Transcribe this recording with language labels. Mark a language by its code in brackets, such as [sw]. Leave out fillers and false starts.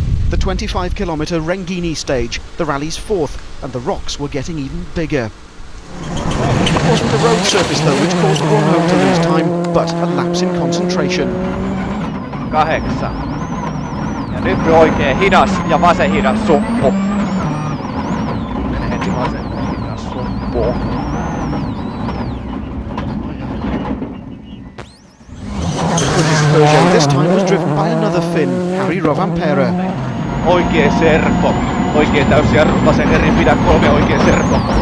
[en] The 25-kilometre Renggini stage, the rally's 4th, and the rocks were getting even bigger. It wasn't the road surface though which caused Grönholm to lose time, but a lapse in concentration. 8. [fi] Ja nyt oikein hidas ja vasen hidas suppu. Mene heti vasen hidas suppu. [en] The quickest Peugeot this time was driven by another Finn, Harry Rovanperä. [fi] Oikee serpo. Oikein täysjarru, vasen eri pidä 3 oikee serpo.